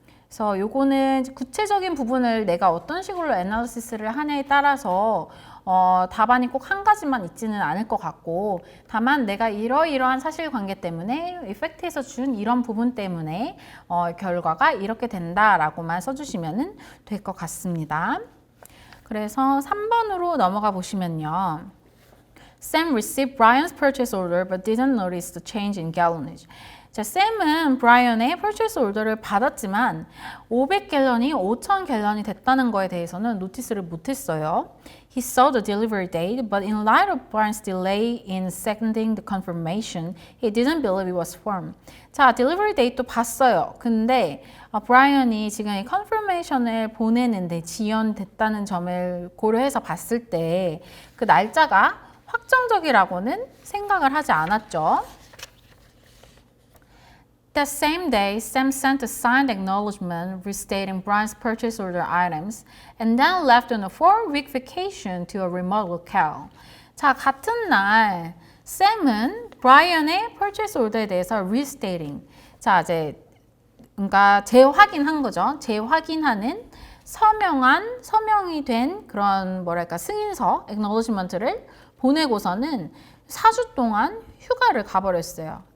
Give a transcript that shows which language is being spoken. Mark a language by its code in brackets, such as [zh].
[ko] 그래서 요거는 구체적인 부분을 내가 어떤 식으로 애널리시스를 하냐에 따라서 답안이 꼭 한 가지만 있지는 않을 것 같고 다만 내가 이러이러한 사실관계 때문에 이펙트에서 준 이런 부분 때문에 결과가 이렇게 된다라고만 써주시면 될 것 같습니다. 그래서 3번으로 넘어가 보시면요. [en] Sam received Brian's purchase order but didn't notice the change in gallonage. [ko] 자, 샘은 브라이언의 purchase order를 받았지만 500갤런이 5,000갤런이 됐다는 거에 대해서는 노티스를 못했어요. [en] He saw the delivery date, but in light of Brian's delay in sending the confirmation, he didn't believe it was firm. [ko] 자, delivery date도 봤어요. 근데 브라이언이 지금 이 confirmation을 보내는데 지연됐다는 점을 고려해서 봤을 때 그 날짜가 확정적이라고는 생각을 하지 않았죠. [en] That same day, Sam sent a signed acknowledgement restating Brian's purchase order items and then left on a 4-week vacation to a remote locale. [ko] 자, 같은 날 샘은 브라이언의 purchase order에 대해서 restating. 자, 이제 그러니까 재확인한 거죠. 재확인하는 서명이 된 그런 뭐랄까 승인서 acknowledgement를 보내고서는 4주 동안 휴가를 가버렸어요.